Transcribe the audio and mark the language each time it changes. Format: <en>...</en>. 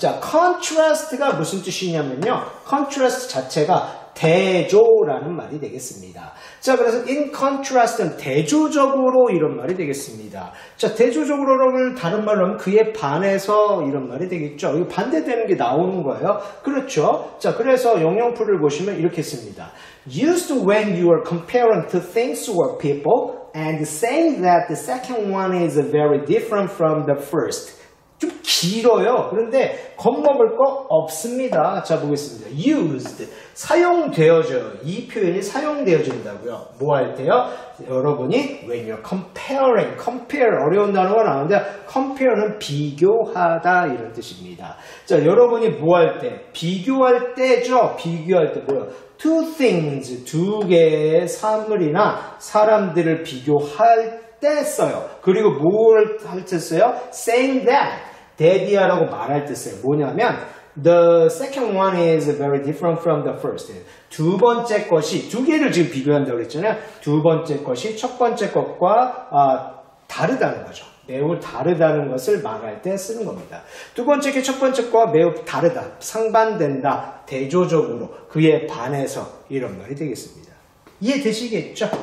<ko>자, contrast가 무슨 뜻이냐면요. contrast 자체가 대조라는 말이 되겠습니다. 자, 그래서 in contrast는 대조적으로 이런 말이 되겠습니다. 자, 대조적으로는 다른 말로 하면 그에 반해서 이런 말이 되겠죠. 이거 반대되는 게 나오는 거예요. 그렇죠. 자, 그래서 영영풀을 보시면 이렇게 씁니다.</ko> <en>Used when you are comparing two things or people and saying that the second one is very different from the first.</en> <ko>좀 길어요. 그런데 겁먹을 거 없습니다. 자, 보겠습니다. used, 사용되어져요. 이 표현이 사용되어진다고요. 뭐 할 때요? 여러분이</ko> <en>when you're comparing,</en> <ko>compare 어려운 단어가 나오는데 compare는 비교하다 이런 뜻입니다. 자, 여러분이 뭐 할 때? 비교할 때죠. 비교할 때 뭐요?</ko> <en>two things,</en> <ko>두 개의 사물이나 사람들을 비교할 때 써요. 그리고 뭘 할 때 써요?</ko> <en>saying that,</en> <ko>that이라고 말할 때 써요. 뭐냐면</ko> <en>the second one is very different from the first.</en> <ko>두 번째 것이, 두 개를 지금 비교한다고 그랬잖아요. 두 번째 것이 첫 번째 것과 다르다는 거죠. 매우 다르다는 것을 말할 때 쓰는 겁니다. 두 번째 게 첫 번째 거와 매우 다르다, 상반된다, 대조적으로, 그에 반해서 이런 말이 되겠습니다. 이해되시겠죠?</ko>